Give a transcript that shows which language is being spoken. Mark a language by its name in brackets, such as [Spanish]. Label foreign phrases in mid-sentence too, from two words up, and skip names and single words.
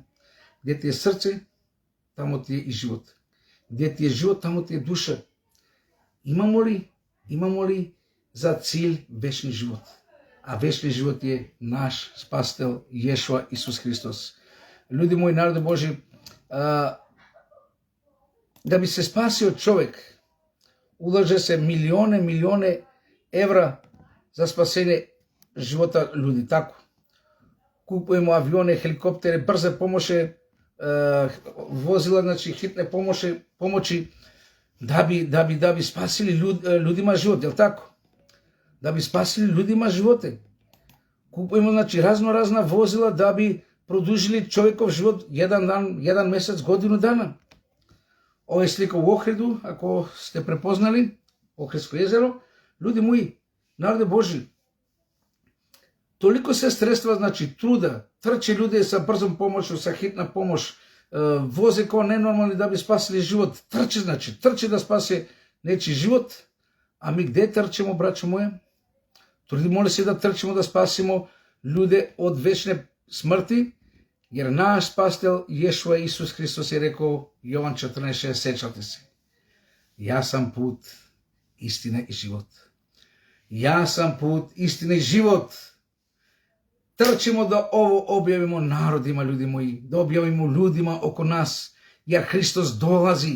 [Serbian] Gdje ti je srce, tamo ti je i život. Gdje ti je život, tamo ti je duša. Imamo li za cilj večni život? A večni život je naš spasitelj Ješua Isus Hristos. Ljudi moji, narode Божи, да би се спасio човек, улаже се милиони евра за спасение живота ljudi, tako. Купujemo авиони, хеликоптери, брзе помоше, возила, значи хитне помочи, да би спасили ljudima живот, jel tako? Да би спасили ljudima животе. Купujemo, значи, разна возила да би продужили човеков живот jedan dan, jedan месец, годину дана. Ова е слика у Охриду, ако сте препознали, Охридско езеро. Люди мои, народе Божи, толико се средства, значи труда, трчи люди са брзом помош, са хитна помош, возе ко ненормални да би спасили живот, трчи да спаси нечи живот, ами где трчимо, брачо моje? Трудимо ли се да трчимо да спасимо лjude од вечне смрти, jer naš spastel Ješua Isus Hristos je rekao Jovan 14.6, sjećate se. Ja sam put, istina i život. Ja sam put, istina i život. Trčimo da ovo objavimo narodima, ljudi moji, da objavimo ljudima oko nas, jer Hristos dolazi.